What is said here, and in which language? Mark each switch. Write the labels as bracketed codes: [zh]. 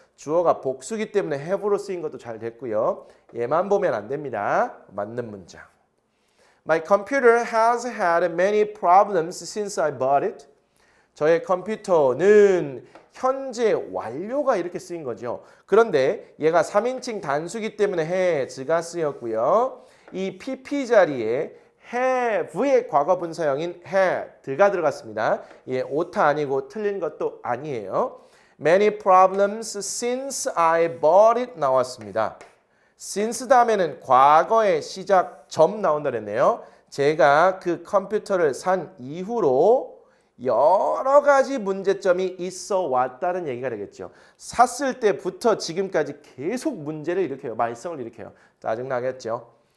[ko] 주어가 복수기 때문에 have로 쓰인 것도 잘 됐고요. 얘만 보면 안 됩니다. 맞는 문장. [en] My computer has had many problems since I bought it. [ko] 저의 컴퓨터는 현재 완료가 이렇게 쓰인 거죠. 그런데 얘가 3인칭 단수기 때문에 has가 쓰였고요. 이 pp 자리에 have의 과거 분사형인 had가 들어갔습니다. 얘 오타 아니고 틀린 것도 아니에요. [en] Many problems since I bought it [ko] 나왔습니다. since 다음에는 과거의 시작점 나온다 그랬네요. 제가 그 컴퓨터를 산 이후로 여러 가지 문제점이 있어 왔다는 얘기가 되겠죠. 샀을 때부터 지금까지 계속 문제를 일으켜요. 말썽을 일으켜요. 짜증나겠죠.